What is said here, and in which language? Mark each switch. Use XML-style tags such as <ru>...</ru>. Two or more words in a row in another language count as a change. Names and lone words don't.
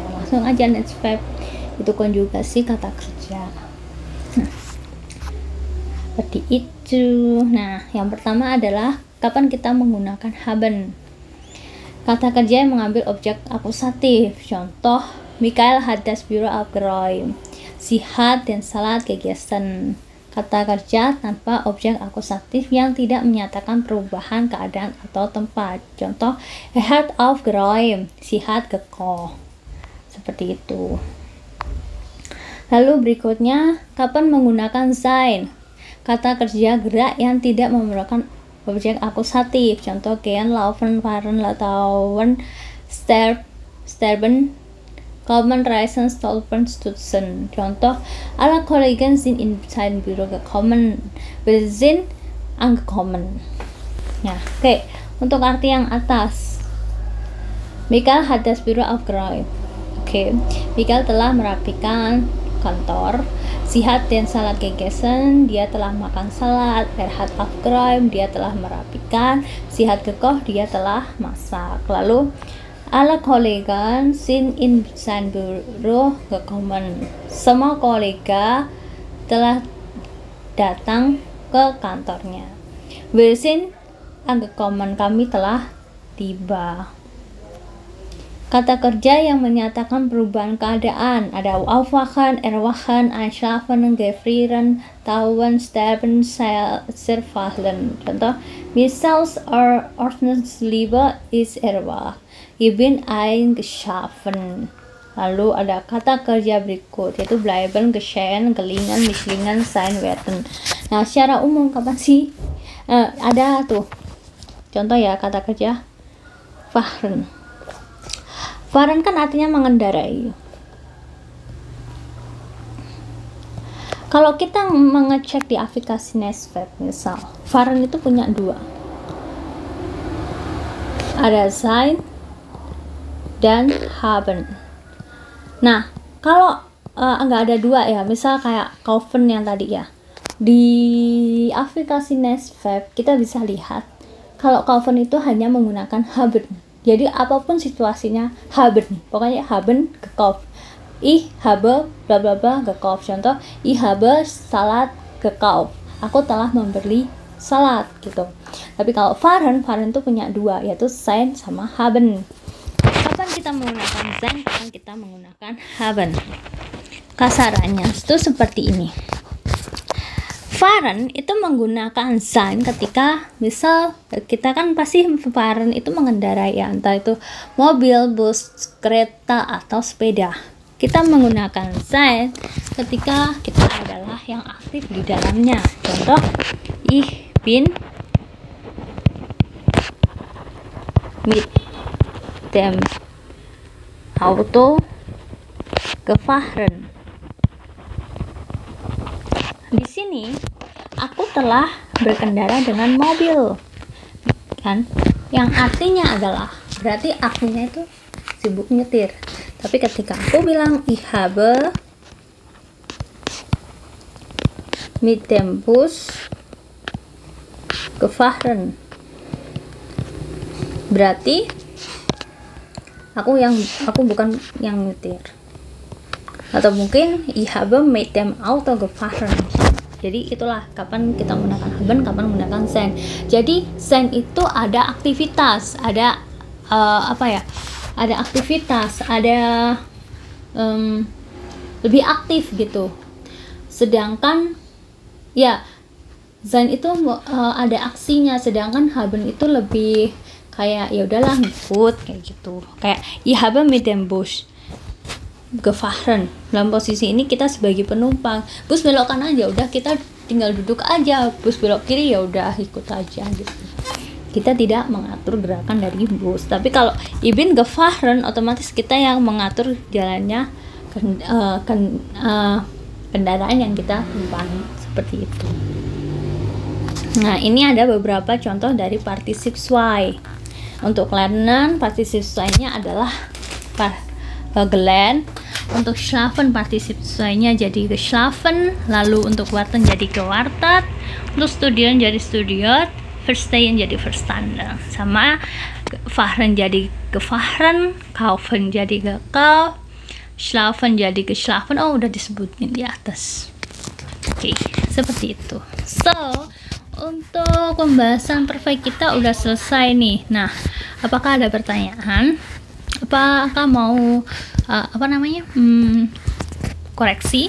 <id>Langsung aja Nesvek itu konjugasi kata kerja. Seperti itu. Nah, yang pertama adalah kapan kita menggunakan haben. Kata kerja yang mengambil objek akusatif. Contoh,</id> <de>Michael hat das Büro aufgeräumt. Sie hat den Salat gegessen.</de> <id>Kata kerja tanpa objek akusatif yang tidak menyatakan perubahan keadaan atau tempat. Contoh,</id> <de>er hat aufgeräumt. Sie hat gekocht.</de> <id>Seperti itu. Lalu berikutnya, kapan menggunakan sein. Kata kerja gerak yang tidak memerlukan objek akusatif. Contoh</id> <de>gehen, laufen, fahren, laufen, sterben, kommen, reisen, stolpern, stutzen. Contoh, alle Kollegen sind in sein Büro gekommen. Wir sind angekommen.</de> <id>Ya, oke. Untuk arti yang atas,</id> <de>Michael hat das Büro aufgeräumt.</de> <id>Oke, Michael telah merapikan kantor.</id> <de>Sie hat den Salat gegessen,</de> <id>dia telah makan salad.</id> <de>Er hat aufgeräumt,</de> <id>dia telah merapikan.</id> <de>Sie hat gekocht,</de> <id>dia telah masak.</id> <de>Lalu alle Kollegen sind in sein Büro gekommen.</de> <id>Semua kolega telah datang ke kantornya.</id> <de>Wir sind angekommen,</de> <id>kami telah tiba. Kata kerja yang menyatakan perubahan keadaan ada</id> <de>aufwachen, erwachen, einschlafen, gefrieren, tauen, sterben, zerfallen.</de> <id>Contoh,</id> <de>Missiles or Ordnungsliebe ist erwacht. Ich bin eingeschlafen.</de> <id>Lalu ada kata kerja berikut yaitu</id> <de>bleiben, geschehen, gelingen, misslingen, sein, werden.</de> <id>Nah, secara umum kapan sih ada tuh contoh ya kata kerja fahren. Fahren kan artinya mengendarai. Kalau kita mengecek di aplikasi Nesverb misal, fahren itu punya dua. Ada sein dan haben. Nah, kalau nggak ada dua ya, misal kayak kaufen yang tadi ya. Di aplikasi Nesverb kita bisa lihat kalau kaufen itu hanya menggunakan haben. Jadi apapun situasinya haben.</id> <de>Pokoknya haben gekauft. Ich habe bla bla bla gekauft. Contoh, ich habe salad gekauft.</de> <id>Aku telah membeli salad gitu. Tapi kalau fahren itu punya dua, yaitu sein sama haben. Kapan kita menggunakan sein, kapan kita menggunakan haben? Kasarannya itu seperti ini. Fahren itu menggunakan sein ketika misal kita kan pasti fahren itu mengendarai ya, entah itu mobil, bus, kereta atau sepeda. Kita menggunakan sein ketika kita adalah yang aktif di dalamnya. Contoh,</id> <de>ich bin mit dem Auto gefahren.</de> <id>Di sini aku telah berkendara dengan mobil, kan? Yang artinya adalah berarti akunya itu sibuk nyetir. Tapi ketika aku bilang</id> <de>ich habe mit dem Bus gefahren,</de> <id>berarti aku bukan yang nyetir.</id> <de>Atau mungkin ich habe mit dem Auto gefahren.</de> <id>Jadi itulah kapan kita menggunakan haben, kapan menggunakan sein. Jadi sein itu ada aktivitas, ada ada aktivitas, ada lebih aktif gitu. Sedangkan ya sein itu ada aksinya, sedangkan haben itu lebih kayak ya udahlah ngikut kayak gitu.</id> <de>Kayak ich habe mit dem Bus gefahren.</de> <id>Dalam posisi ini kita sebagai penumpang, bus belok kanan aja udah kita tinggal duduk aja, bus belok kiri ya udah ikut aja gitu. Kita tidak mengatur gerakan dari bus. Tapi kalau</id> <de>ich bin gefahren,</de> <id>otomatis kita yang mengatur jalannya kendaraan yang kita tumpangi, seperti itu. Nah, ini ada beberapa contoh dari partisip zwei. Untuk lernen partisip zwei-nya adalah gelernt. Untuk schlafen partisip zwei-nya jadi geschlafen, lalu untuk warten jadi gewartet, untuk studieren jadi studiert, verstehen jadi verstanden, sama fahren jadi gefahren, kaufen jadi gekauft, schlafen jadi geschlafen. Oh, udah disebutin di atas. Oke, seperti itu. So, untuk pembahasan perfect kita udah selesai nih. Nah, apakah ada pertanyaan? Apakah mau koreksi?</id>